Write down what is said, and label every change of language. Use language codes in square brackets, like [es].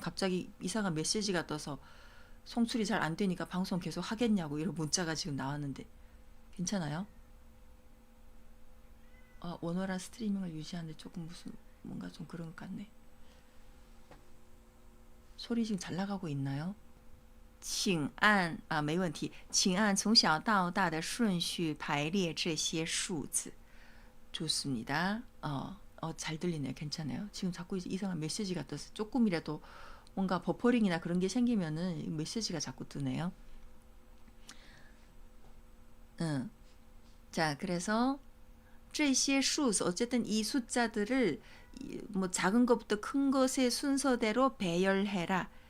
[ko] 갑자기 이상한 메시지가 떠서 송출이 잘 안 되니까 방송 계속 하겠냐고 이런 문자가 지금 나왔는데 괜찮아요? 원활한 스트리밍을 유지하는데 조금 무슨 뭔가 좀 그런 것 같네. 소리 지금 잘 나가고 있나요? [zh] 请按没问题请按从小到大的顺序排列这些数字 [ko] 좋습니다. 잘 들리네요. 괜찮아요. 지금 자꾸 이상한 메시지가 떠서 조금이라도 뭔가 버퍼링이나 그런 게 생기면은 메시지가 자꾸 뜨네요. 자, 그래서 这些数 어쨌든 이 숫자들을 뭐 작은 것부터 큰 것의 순서대로 배열해라.